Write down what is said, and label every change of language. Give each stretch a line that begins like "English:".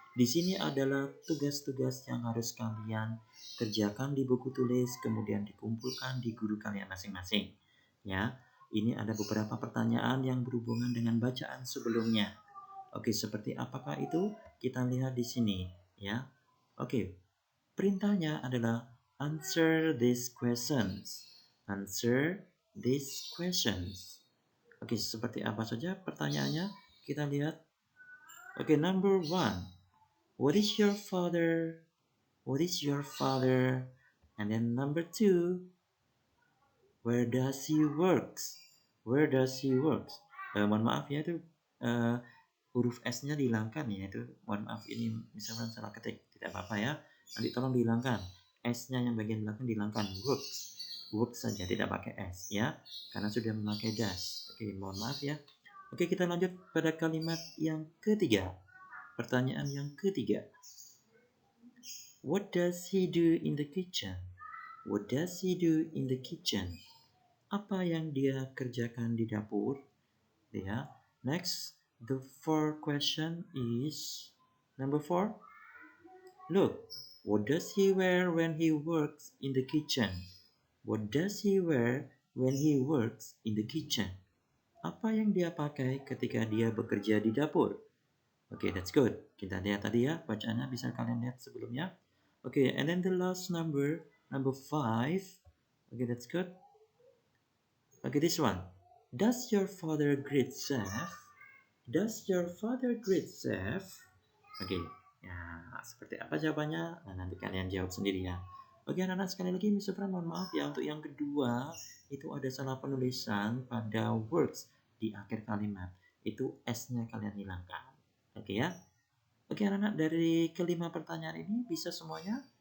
Indonesian: Di sini adalah tugas-tugas yang harus kalian kerjakan di buku tulis, kemudian dikumpulkan di guru kalian masing-masing. Ya, ini ada beberapa pertanyaan yang berhubungan dengan bacaan sebelumnya. Oke, seperti apakah itu? Kita lihat di sini, ya. Oke, perintahnya adalah
English: answer these questions. Answer these questions.
Indonesian: Oke, seperti apa saja pertanyaannya? Kita lihat.
English: Oke, number one. What is your father? What is your father? And then number two. Where does he works? Where does he works?
Indonesian: Mohon maaf ya, itu huruf S-nya dihilangkan ya. Itu mohon maaf ini misalnya salah ketik. Tidak apa-apa ya. Nanti tolong dihilangkan. S-nya yang bagian belakang dihilangkan. Works. Works saja, tidak pakai S ya. Karena sudah memakai dash. Oke, mohon maaf ya. Oke, kita lanjut pada kalimat yang ketiga. Pertanyaan yang ketiga.
English: What does he do in the kitchen? What does he do in the kitchen?
Indonesian: Apa yang dia kerjakan di dapur? Ya.
English: Next, the fourth question is number 4. Look, what does he wear when he works in the kitchen? What does he wear when he works in the kitchen?
Indonesian: Apa yang dia pakai ketika dia bekerja di dapur? Oke,
English: that's good.
Indonesian: Kita lihat tadi ya, bacaannya bisa kalian lihat sebelumnya.
English: Oke, and then the last number 5. Okay, that's good. Okay, this one. Does your father greet chef? Does your father greet chef?
Indonesian: Oke, ya seperti apa jawabannya? Nah, nanti kalian jawab sendiri ya. Oke, anak-anak sekali lagi, Miss Sofran mohon maaf ya untuk yang kedua itu ada salah penulisan pada words di akhir kalimat. Itu S-nya kalian hilangkan. Oke ya. Oke anak-anak, dari kelima pertanyaan ini bisa semuanya?